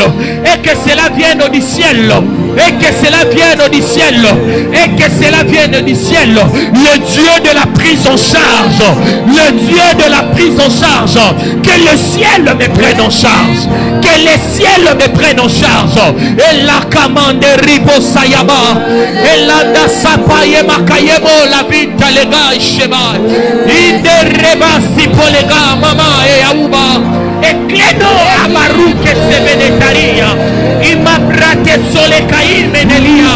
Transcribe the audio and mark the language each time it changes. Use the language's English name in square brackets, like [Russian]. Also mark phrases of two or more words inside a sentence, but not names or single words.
[French] Et que cela vienne du ciel. Et que cela vienne du ciel. Et que cela vienne du ciel. Le Dieu de la prise en charge. Le Dieu de la prise en charge. Que le ciel me prenne en charge. Que le ciel me prenne en charge. Et la commande ribo sayaba. Et la da sapaye makayemo la vita lega isheba. Inde rebasi polega mama e auba. E credo amaru que se venetaria. Y mabrate sole caime nelia.